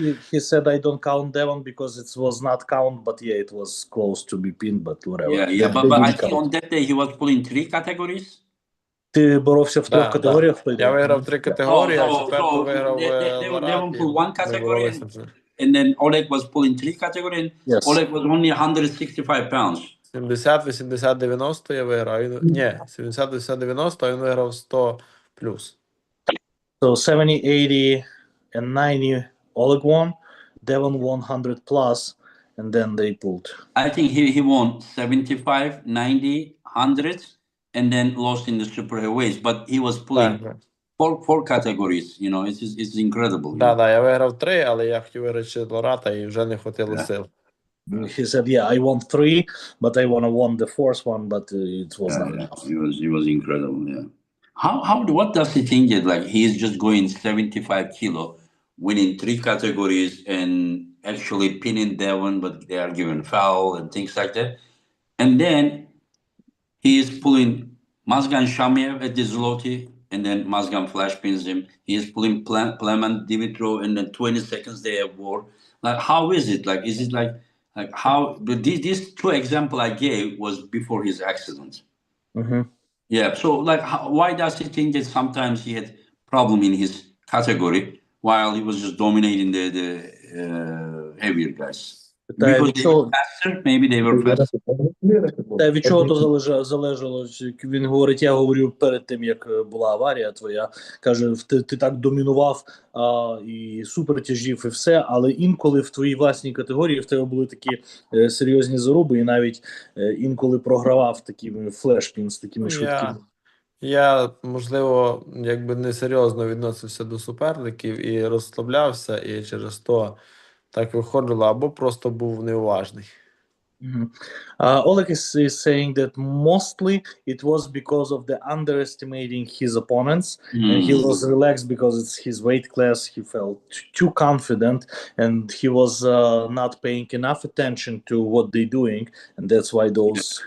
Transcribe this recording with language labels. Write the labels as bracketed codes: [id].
[en] He said I don't count Devon because it was not count, but yeah, it was close to be pinned, but whatever. Yeah, but I think on that day he was pulling 3 categories. [uk] Ти боровся в 3 категоріях? Я виграв 3 категорії, а четверту виграв [en] Devon pulled 1 category, and then Oleg was pulling 3 categories. Yes. Oleg was only 165 pounds. [uk] 70, 80, 90 я виграв. Ні, 70, 80, 90, а він виграв 100 плюс. [en] So 70, 80 and 90 Oleg won. Devon won 100 plus, and then they pulled. I think he won 75, 90, 100, and then lost in the super heavyweights. But he was pulling four categories. You know, it's incredible. [uk] Да, я виграв 3, але я хотів виграти ще Лората, і вже не хватило сил. [en] He said, yeah, I won 3, but I won the 4th one, but it was not enough. It was incredible, yeah. What does he think that, like, he is just going 75 kilo, winning 3 categories and actually pinning Devon, but they are given foul and things like that. And then he is pulling Mazgan Shamiev at the Zloty, and then Mazgan flash pins him. He is pulling Pleman Dimitrov, and then 20 seconds they have war. Like, how is it? Like, is it like how? These 2 examples I gave was before his accident. Mm-hmm. Yeah. So, like, why does he think that sometimes he had problem in his category, while he was just dominating the heavier guys. Because they were faster, maybe they were faster. [uk] Та від чого то залежало? Він говорить, я говорю перед тим, як була аварія твоя, каже, ти так домінував і супертяжів і все, але інколи в твоїй власній категорії в тебе були такі серйозні заруби, і навіть інколи програвав такими флешпінс, такими швидкими. Я, можливо, якби несерйозно відносився до суперників і розслаблявся, і через то так виходило, або просто був неуважний. [en] Oleg is saying that mostly it was because of the underestimating his opponents, and he was relaxed because it's his weight class. He felt too confident, and he was not paying enough attention to what they're doing, and that's why those.